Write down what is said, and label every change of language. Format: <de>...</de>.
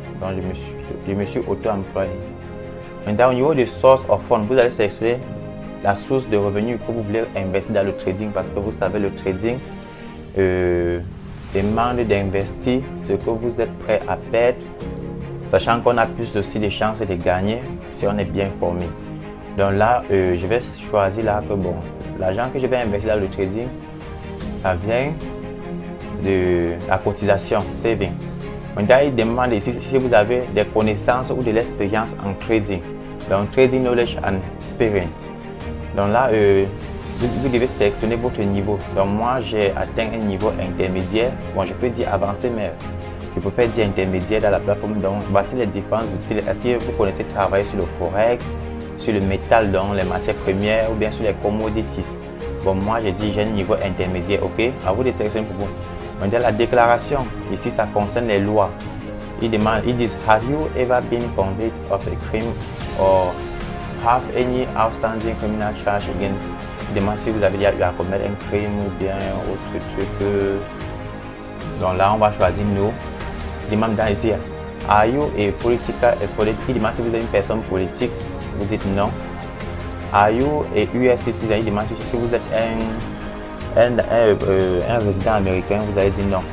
<fr>Donc, je me suis auto-employé. Maintenant, au niveau de</fr> <en>source of funds,</en> <fr>vous allez sélectionner la source de revenus que vous voulez investir dans le trading parce que vous savez, le trading demande d'investir ce que vous êtes prêt à perdre, sachant qu'on a plus aussi de chances de gagner si on est bien formé. Donc là, je vais choisir là que bon, l'argent que je vais investir dans le trading, ça vient de la cotisation, saving. Maintenant, il demande ici si vous avez des connaissances ou de l'expérience en trading.</fr> <en>Donc, trading knowledge and experience.</en> <fr>Donc là, vous devez sélectionner votre niveau. Donc, moi, j'ai atteint un niveau intermédiaire. Bon, je peux dire avancé, mais je préfère dire intermédiaire dans la plateforme. Donc, voici les différents outils. Est-ce que vous connaissez travailler sur le forex, sur le métal, donc les matières premières ou bien sur les commodities? Bon, moi, j'ai dit j'ai un niveau intermédiaire. OK, à vous de sélectionner pour vous. Maintenant, la déclaration, ici, ça concerne les lois. Ils disent,</fr> <en>have you ever been convicted of a crime or have any outstanding criminal charge against?</en> <fr>Ils demandent si vous avez déjà eu à commettre un crime ou bien autre truc. Donc là, on va choisir no. Ils demandent dans ici,</fr> <en>are you a political exponent?</en> <fr>Ils demandent si vous êtes une personne politique, vous dites non.</fr> <en>Are you a US citizen?</en> <fr>Ils demandent si vous êtes un résident américain, vous allez dire non.</fr>